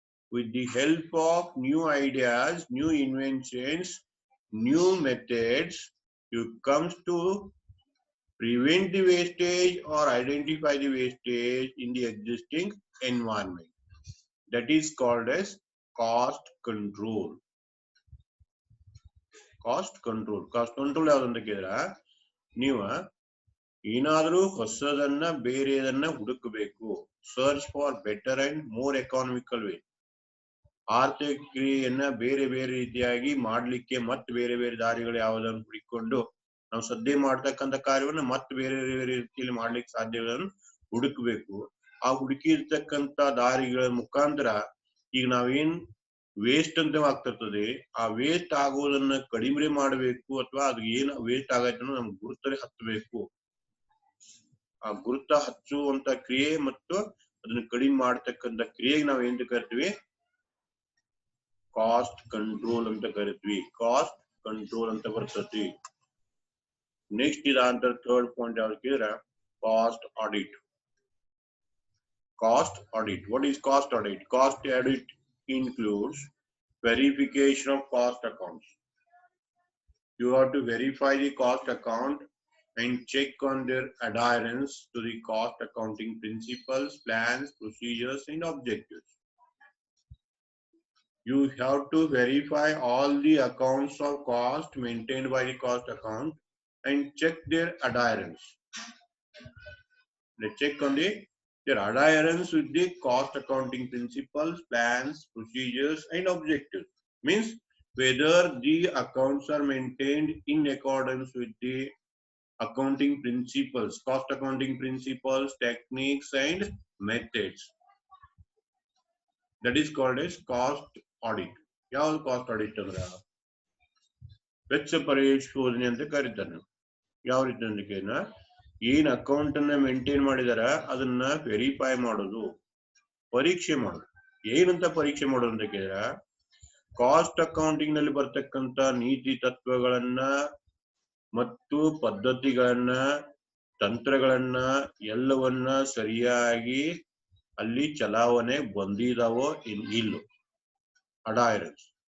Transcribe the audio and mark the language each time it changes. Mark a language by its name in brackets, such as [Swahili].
[English] With the help of new ideas, new inventions, new methods, you comes to prevent the wastage or identify the wastage in the existing environment. That is called as cost control. Cost control. [Kannada] Cost control ಯಾವ್ದಂತ ಕೇಳಿದ್ರೆ, ನೀವು ಏನಾದ್ರೂ ಹೊಸದನ್ನ ಬೇರೆದನ್ನ ಹುಡುಕಬೇಕು. [English] Search for better and more economical way. [Kannada] ಆರ್ಥಿಕ ಕ್ರಿಯೆಯನ್ನ ಬೇರೆ ಬೇರೆ ರೀತಿಯಾಗಿ ಮಾಡ್ಲಿಕ್ಕೆ ಮತ್ತೆ ಬೇರೆ ಬೇರೆ ದಾರಿಗಳು ಯಾವುದನ್ನು ಹುಡುಕಿಕೊಂಡು ನಾವು ಸದ್ಯ ಮಾಡ್ತಕ್ಕಂಥ ಕಾರ್ಯವನ್ನ ಮತ್ತೆ ಬೇರೆ ಬೇರೆ ರೀತಿಯಲ್ಲಿ ಮಾಡ್ಲಿಕ್ಕೆ ಸಾಧ್ಯವನ್ನು ಹುಡುಕಬೇಕು. ಆ ಹುಡುಕಿರ್ತಕ್ಕಂಥ ದಾರಿಗಳ ಮುಖಾಂತರ ಈಗ ನಾವೇನ್ ವೇಸ್ಟ್ ಅಂತ ಆಗ್ತಿರ್ತದೆ, ಆ ವೇಸ್ಟ್ ಆಗೋದನ್ನ ಕಡಿಮೆ ಮಾಡಬೇಕು, ಅಥವಾ ಅದು ಏನ್ ವೇಸ್ಟ್ ಆಗೈತೆ ನಮ್ಗೆ ಗುರುತರೆ ಹತ್ತಬೇಕು. ಆ ಗುರುತ ಹಚ್ಚುವಂತ ಕ್ರಿಯೆ ಮತ್ತು ಅದನ್ನ ಕಡಿಮೆ ಮಾಡ್ತಕ್ಕಂಥ ಕ್ರಿಯೆಗೆ ನಾವ್ ಏನ್ ಕರಿತೀವಿ, ಕಾಸ್ಟ್ ಕಂಟ್ರೋಲ್ ಅಂತ ಕರಿತೀವಿ. ಕಾಸ್ಟ್ ಕಂಟ್ರೋಲ್ ಅಂತ ಬರ್ತತಿ. ನೆಕ್ಸ್ಟ್ ಇದಂತ ಥರ್ಡ್ ಪಾಯಿಂಟ್ ಯಾವ್ದು ಕೇಳಿದ್ರೆ, cost audit. [English] Cost audit. What is cost audit? Cost audit includes verification of cost accounts. You have to verify the cost account and check on their adherence to the cost accounting principles, plans, procedures, and objectives. You have to verify all the accounts of cost maintained by the cost account and check their adherence. Let's check on their adherence with the cost accounting principles, plans, procedures, and objectives. Means whether the accounts are maintained in accordance with the accounting principles, cost accounting principles, techniques, and methods. That is called as cost audit. [Kannada] ಯಾವ್ದು cost audit ಅಂದ್ರ ವೆಚ್ಚ ಪರಿಶೋಧನೆ ಅಂತ ಕರೀತಾರೆ. ಯಾವ ರೀತಿ ಅಂದ್ರೆ ಏನ್ ಅಕೌಂಟ್ ಅನ್ನ ಮೇಂಟೈನ್ ಮಾಡಿದಾರ ಅದನ್ನ ವೆರಿಫೈ ಮಾಡೋದು, ಪರೀಕ್ಷೆ ಮಾಡೋದು. ಏನಂತ ಪರೀಕ್ಷೆ ಮಾಡೋದು ಅಂತ ಕೇಳಿದ್ರ ಕಾಸ್ಟ್ ಅಕೌಂಟಿಂಗ್ ನಲ್ಲಿ ಬರ್ತಕ್ಕಂತ ನೀತಿ ತತ್ವಗಳನ್ನ ಮತ್ತು ಪದ್ಧತಿಗಳನ್ನ ತಂತ್ರಗಳನ್ನ ಎಲ್ಲವನ್ನ ಸರಿಯಾಗಿ ಅಲ್ಲಿ ಚಲಾವಣೆ ಬಂದಿದಾವೋ ಇಲ್ಲೋ ಅಡೈರೆನ್ಸ್.